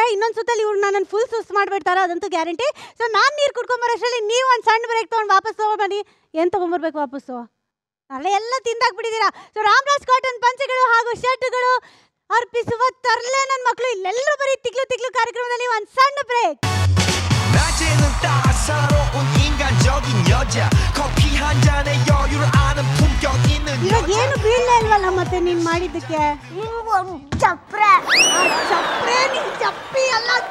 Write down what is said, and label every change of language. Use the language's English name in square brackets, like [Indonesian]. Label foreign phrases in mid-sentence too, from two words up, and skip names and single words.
[Kannada] ಇನ್ನೊಂದು ಸುತ್ತಲ್ಲಿ ಇವ್ರು ನನ್ನ ಫುಲ್ ಸುಸ್ತು ಮಾಡಿಬಿಡ್ತಾರೆ, ಅದಂತೂ ಗ್ಯಾರಂಟಿ. ಸೊ ನಾನು ನೀರು ಕುಡ್ಕೊಂಬರೋಷ್ಟರಲ್ಲಿ ನೀವು ಒಂದು ಸಣ್ಣ ಬ್ರೇಕ್ ತೊಗೊಂಡು ವಾಪಸ್ ತೊಗೊಂಡ್ಬನ್ನಿ. ಏನು ತೊಗೊಂಬರ್ಬೇಕು ವಾಪಸ್ಸು? ಅಲ್ಲೇ ಎಲ್ಲ ತಿಂದಾಕ್ಬಿಟ್ಟಿದ್ದೀರಾ. ಸೊ ರಾಮರಾಜ್ ಕಾಟನ್ ಪಂಚೆಗಳು ಹಾಗೂ ಶರ್ಟ್ಗಳು ಅರ್ಪಿಸುವ ತರಲೆ ನನ್ನ ಮಕ್ಕಳು. ಇಲ್ಲೆಲ್ಲರೂ ಬರೀ ತಿಕ್ಲು ತಿಕ್ಲು ಕಾರ್ಯಕ್ರಮದಲ್ಲಿ ಒಂದು ಸಣ್ಣ ಬ್ರೇಕ್. [Korean] 낮에는 따사로운 인간적인 여자 커피 한 잔에 여유를 아는 품격 있는 [Kannada] ಇವಾಗ [Korean] 여자 [Kannada] ಏನು ಬೀಳಲೇ ಇಲ್ವಲ್ಲ ಮತ್ತೆ ನೀನು ಮಾಡಿದ್ದಕ್ಕೆ? ಚಪ್ರೆ. ಚಪ್ರೆ ನೀನು ಚಪ್ಪಿ ಅಲ್ಲ.